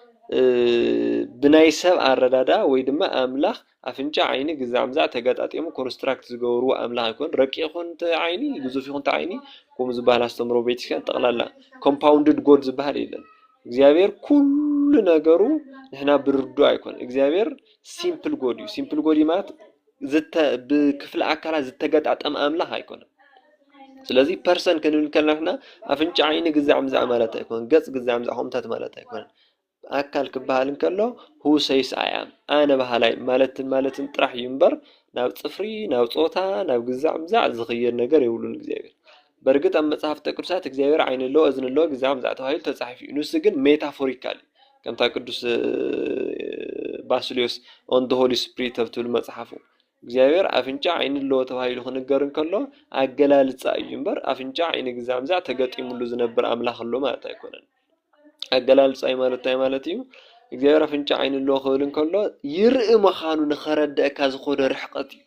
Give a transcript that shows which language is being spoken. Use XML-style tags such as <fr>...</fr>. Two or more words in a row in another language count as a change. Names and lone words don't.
<ti>ብናይ ሰብ ኣረዳዳ ወይ ድማ ኣምላኽ ኣፍንጫ ዓይኒ ግዛዕ ምዛዕ ተገጣጢሙ ኮንስትራክት ዝገብሩ ኣምላኽ ይኮን ረቂቕ ይኹን ዓይኒ ግዙፍ ይኹን ዓይኒ ከምኡ ዝበሃል ኣስተምሮ ቤተክርስቲያን ጠቕላላ</ti> <en>compounded God</en> <ti>ዝበሃል የለን እግዚአብሔር ኩሉ ነገሩ ንሕና ብርዱ ኣይኮን እግዚአብሔር</ti> <en>simple God</en> <ti>እዩ</ti> <en>simple God</en> <ti>ማለት ብክፍለ ኣካላት ዝተገጣጠመ ኣምላኽ ኣይኮነን ስለዚ ፐርሰን ክንብል ከለና ኣፍንጫ ዓይኒ ግዛዕ ምዛዕ ማለት ኣይኮን ገጽ ግዛዕ ምዛዕ ሆምታት ማለት ኣይኮን ኣካል ክበሃል እንከሎ</ti> <en>who says I am</en> <ti>ኣነ ባህላይ ማለትን ጥራሕ እዩ እምበር ናብ ጽፍሪ ናብ ጾታ ናብ ግዛዕ ምዛዕ ዝኽየድ ነገር የብሉን እግዚአብሔር በርግጥ ኣብ መጽሓፍተ ቅዱሳት እግዚአብሔር ዓይኒ ኣሎ እዝኒ ኣሎ ግዛዕ ምዛዕ ተባሂሉ ተጻሒፉ እዩ ንሱ ግን ሜታፎሪካል ከምታ ቅዱስ ባስልዮስ</ti> <en>on the holy spirit</en> <ti>ትብል መጽሓፉ እግዚአብሔር ኣፍንጫ ዓይኒ ኣሎ ተባሂሉ ክንገር እንከሎ ኣገላልጻ እዩ እምበር ኣፍንጫ ዓይኒ ግዛዕ ምዛዕ ተገጢሙሉ ዝነብር ኣምላኽ ኣሎ ማለት ኣይኮነን ኣገላልጻ ማለት እዩ እግዚአብሔር ኣፍንጫ ዓይኒ ኣሎ ክብል እንከሎ ይርኢ ምዃኑ ንኸረድአካ ዝኸደ ርሕቀት እዩ</ti>